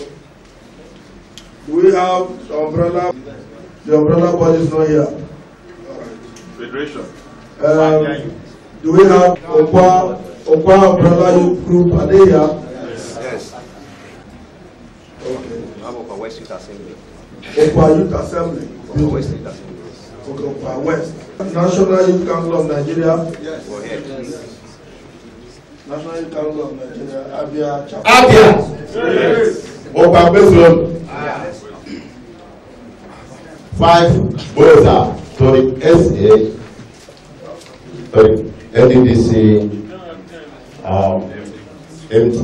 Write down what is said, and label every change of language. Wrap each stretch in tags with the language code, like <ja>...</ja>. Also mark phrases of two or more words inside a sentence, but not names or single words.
<en>We have the umbrella body is not here. All right. Federation. Do we have Akwa Umbrella Youth Group? Are they here? Yes. Okay. We have Akwa West Youth Assembly. Akwa Youth Assembly. Akwa West Youth Assembly. Okay, Akwa West. National Youth Council of Nigeria. Yes. Go ahead. National Youth Council of Nigeria. Abia. Chapter. Abia. Yes. Akwa Besron. Yes. 5 Boza to the SA, to the NDDC, empty.</en>